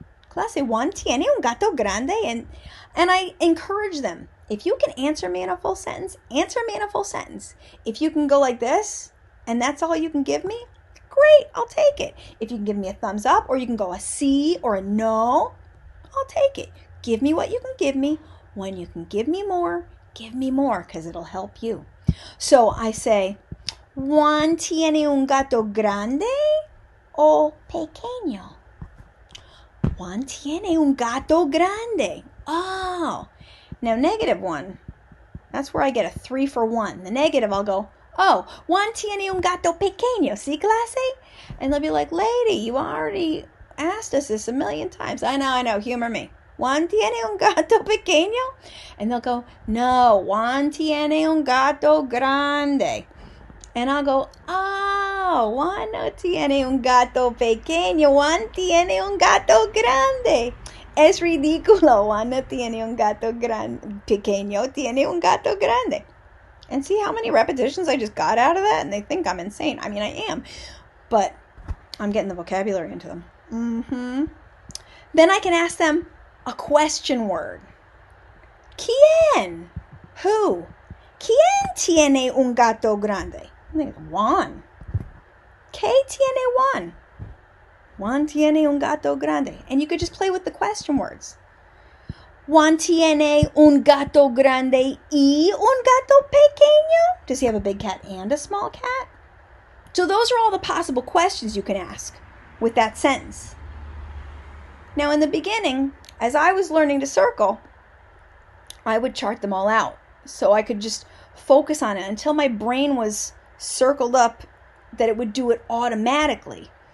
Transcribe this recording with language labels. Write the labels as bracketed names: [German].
[Spanish] Clase, Juan tiene un gato grande. [English] And I encourage them. If you can answer me in a full sentence, answer me in a full sentence. If you can go like this, and that's all you can give me, great, I'll take it. If you can give me a thumbs up, or you can go a C or a no, I'll take it. Give me what you can give me. When you can give me more, because it'll help you. So I say, [Spanish] Juan tiene un gato grande o pequeño? Juan tiene un gato grande. [English] Oh, now negative one, that's where I get a 3 for 1. The negative, I'll go, oh, [Spanish] Juan tiene un gato pequeño, ¿sí, clase? [English] And they'll be like, lady, you already asked us this a million times. I know, humor me. [Spanish] Juan tiene un gato pequeño? [English] And they'll go, no, [Spanish] Juan tiene un gato grande. [English] And I'll go, oh, [Spanish] Juan no tiene un gato pequeño, Juan tiene un gato grande. Es ridículo, Juan no tiene un gato pequeño, tiene un gato grande. [English] And see how many repetitions I just got out of that? And they think I'm insane. I mean, I am. But I'm getting the vocabulary into them. Then I can ask them a question word. [Spanish] ¿Quién? [English] Who? [Spanish] ¿Quién tiene un gato grande? [English] I think it's Juan. [Spanish] ¿Qué tiene Juan? Juan tiene un gato grande. [English] And you could just play with the question words. [Spanish] Juan tiene un gato grande y un gato pequeño? [English] Does he have a big cat and a small cat? So those are all the possible questions you can ask with that sentence. Now in the beginning, as I was learning to circle, I would chart them all out. so I could just focus on it until my brain was circled up that it would do it automatically.